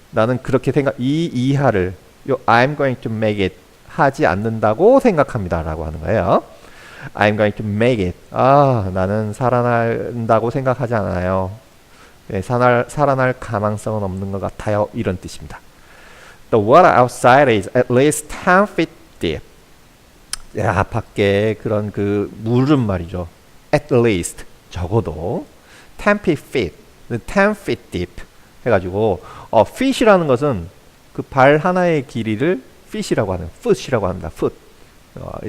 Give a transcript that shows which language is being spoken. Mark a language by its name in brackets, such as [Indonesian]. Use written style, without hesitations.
[Korean] 나는 그렇게 이 이하를 요 [English] I'm going to make it [Korean] 하지 않는다고 생각합니다 라고 하는 거예요. [English] I'm going to make it. [Korean] 나는 살아난다고 생각하지 않아요. 네, 살아날 가능성은 없는 것 같아요. 이런 뜻입니다. [English] The water outside is at least 10 feet deep. [Korean] 야, 밖에 그런 그 물은 말이죠. At least 적어도 10 feet, [English] 10 feet deep [Korean] 해가지고 fit이라는 것은 그 발 하나의 길이를 fit이라고 하는 foot이라고 합니다. [English] foot.